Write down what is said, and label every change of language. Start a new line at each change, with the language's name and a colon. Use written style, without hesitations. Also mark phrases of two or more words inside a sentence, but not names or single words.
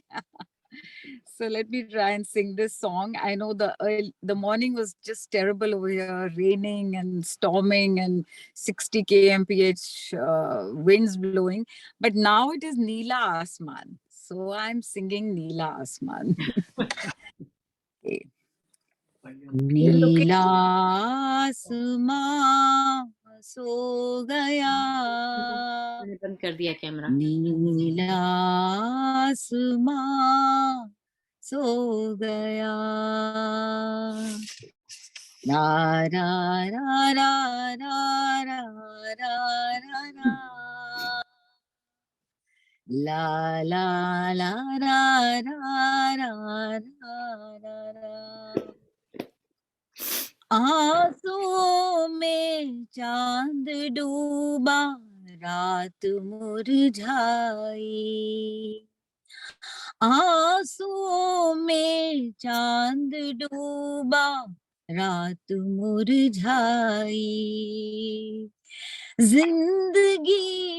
English: So let me try and sing this song. I know the morning was just terrible over here, raining and storming and 60 kmph winds blowing. But now it is Neela Asman. So I'm singing Neela Asman.
Hindi: Okay. नीला आसमां सो गया, बंद कर दिया कैमरा. नीला आसमां सो गया, रा रा रा रा रा रा रा रा रा, ला ला ला रा रा रा रा रा रा, आंसुओं में चांद डूबा, रात मुरझाई, आंसुओं में चांद डूबा, रात मुरझाई, जिंदगी